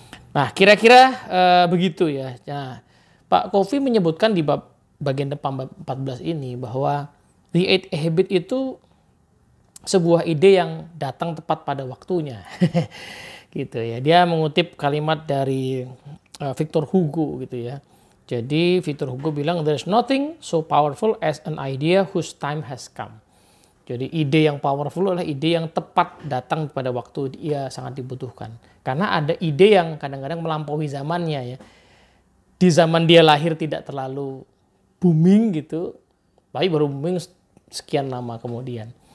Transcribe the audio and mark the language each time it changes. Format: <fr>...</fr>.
<id>Nah, kira-kira begitu ya. Nah, Pak Covey menyebutkan di bagian depan bab 14 ini bahwa The 8 Habit itu sebuah ide yang datang tepat pada waktunya. Gitu ya. Dia mengutip kalimat dari Victor Hugo gitu ya. Jadi Victor Hugo bilang,</id> <en>there's nothing so powerful as an idea whose time has come.</en> <id>Jadi ide yang powerful adalah ide yang tepat datang pada waktu dia sangat dibutuhkan. Karena ada ide yang kadang-kadang melampaui zamannya ya. Di zaman dia lahir tidak terlalu booming gitu, tapi baru booming sekian lama kemudian.</id>